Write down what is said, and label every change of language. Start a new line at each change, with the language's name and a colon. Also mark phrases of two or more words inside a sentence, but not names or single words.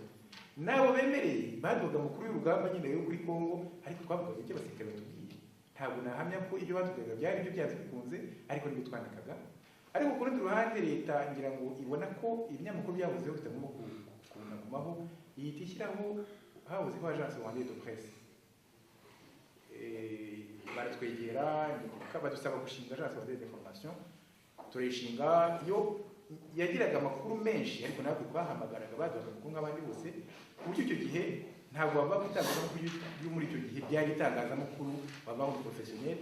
Kinyarwanda: N'abo bemereye baduhaga amakuru y'urugamba nyine yo kuri Kongo, ariko twavugaga icyo abasirikare batubwiye. Ntabwo nahamya ko ibyo batubwiraga byari byo byanze bikunze, ariko nibyo twandikaga. Ariko ku rundi ruhande leta ngira ngo ibona ko ibinyamakuru byavuzeho bitagomba kugumaho, ihita ishyiraho habuzeho
French: agence rwandaise de presse.
Kinyarwanda: Baratwegera badusaba gushinga
French: agence rwandaise d'information,
Kinyarwanda: turayishinga. Yo yagiraga amakuru menshi, ariko natwe twahamagaraga baduhaga amakuru nk'abandi bose, ku buryo icyo gihe ntabwo bava ku itangazamakuru yo muri icyo gihe byari itangazamakuru bava mu professionnel.